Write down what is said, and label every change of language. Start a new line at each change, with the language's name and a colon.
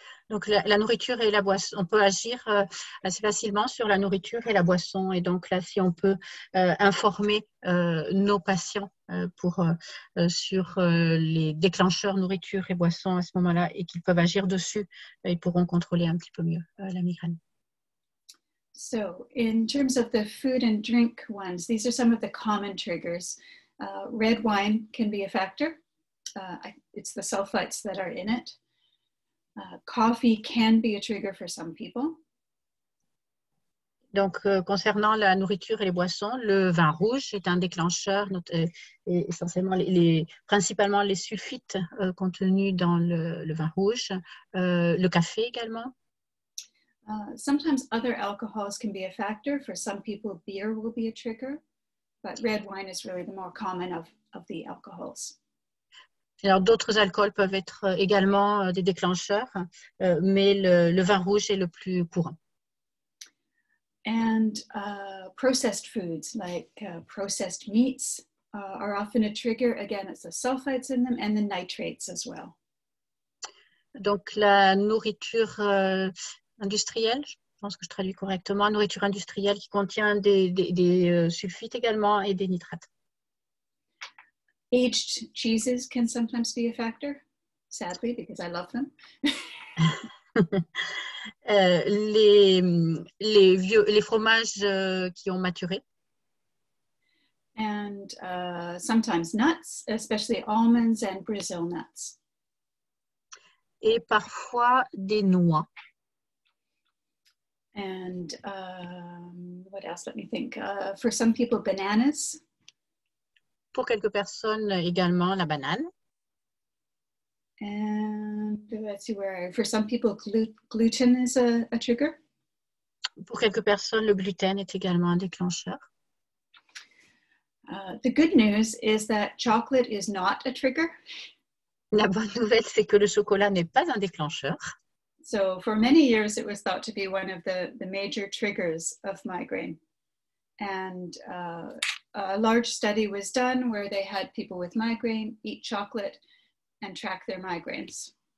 French: Donc, la nourriture et la boisson, on peut agir assez facilement sur la nourriture et la boisson. Et donc là, si on peut informer nos patients sur les déclencheurs nourriture et boisson à ce moment-là et qu'ils peuvent agir dessus, ils pourront contrôler un petit peu mieux la migraine.
English: So in terms of the food and drink ones, these are some of the common triggers. Red wine can be a factor. It's the sulfites that are in it. Coffee can be a trigger for some people.
French: Donc, concernant la nourriture et les boissons, le vin rouge est un déclencheur, et essentiellement principalement les sulfites contenus dans le vin rouge, le café également.
English: Sometimes other alcohols can be a factor. For some people, beer will be a trigger, but red wine is really the more common of the alcohols.
French: Alors, d'autres alcools peuvent être également des déclencheurs, mais le vin rouge est le plus courant.
English: And processed foods like processed meats are often a trigger. Again, it's the sulfites in them and the nitrates as well.
French: Donc, la nourriture industrielle, je pense que je traduis correctement, nourriture industrielle qui contient des sulfites également et des nitrates.
English: Aged cheeses can sometimes be a factor, sadly, because I love them.
French: Les fromages qui ont maturé.
English: And sometimes nuts, especially almonds and Brazil nuts.
French: Et parfois des noix.
English: And what else? Let me think. For some people, bananas.
French: Pour quelques personnes également, la banane.
English: And let's see for some people, gluten is a trigger.
French: Pour quelques personnes, le gluten est également un déclencheur.
English: The good news is that chocolate is not a trigger.
French: La bonne nouvelle, c'est que le chocolat n'est pas un déclencheur.
English: So for many years, it was thought to be one of the major triggers of migraine. And a large study was done where they had people with migraine eat chocolate and track their migraines.